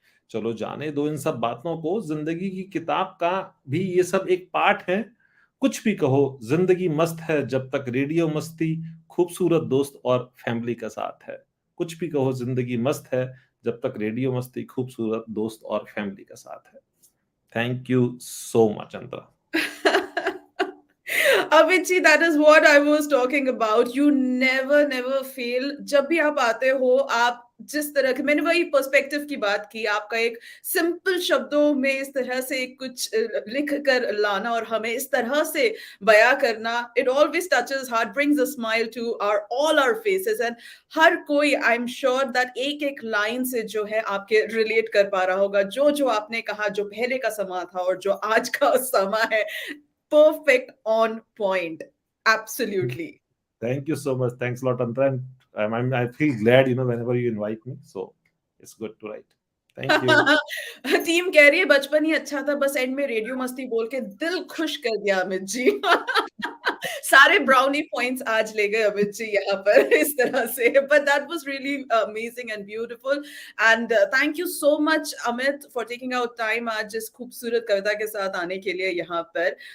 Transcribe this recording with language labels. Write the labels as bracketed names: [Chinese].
[Hindi] चलो जाने दो इन सब बातों को, जिंदगी की किताब का भी ये सब एक पार्ट है। कुछ भी कहो जिंदगी मस्त है जब तक रेडियो मस्ती खूबसूरत दोस्त और फैमिली का साथ है। कुछ भी कहो जिंदगी मस्त है जब तक रेडियो मस्ती खूबसूरत दोस्त और फैमिली का साथ है। [English] Thank you so much Antara. Avicii, that is what I was talking about. You never fail. [Hindi] जब भी आप आते हो, आप जिस तरह के, मैंने वही पर्सपेक्टिव की बात की, आपका एक सिंपल शब्दों में इस तरह से कुछ लिख कर लाना और हमें इस तरह से बयां करना, [English] it always touches heart, brings a smile to all our faces, [Hindi] and हर कोई, [English] I am sure that [Hindi] एक एक लाइन से जो है आपके रिलेट कर पा रहा होगा। जो जो आपने कहा, जो पहले का समा था और जो आज का समा है, [English] perfect, on point. Absolutely. Thank you so much. Thanks a lot, Antra. And I feel glad, whenever you invite me. So it's good to write. Thank you. [Hindi] Team कह रही है बचपन ही अच्छा था, बस एंड में रेडियो मस्ती बोल के दिल खुश कर दिया अमित जी। सारे ब्राउनी पॉइंट्स आज ले गए अमित जी यहाँ पर इस तरह से, [English] but that was really amazing and beautiful, and thank you so much Amit for taking out time [Hindi] आज इस खूबसूरत कविता के साथ आने के लिए यहाँ पर।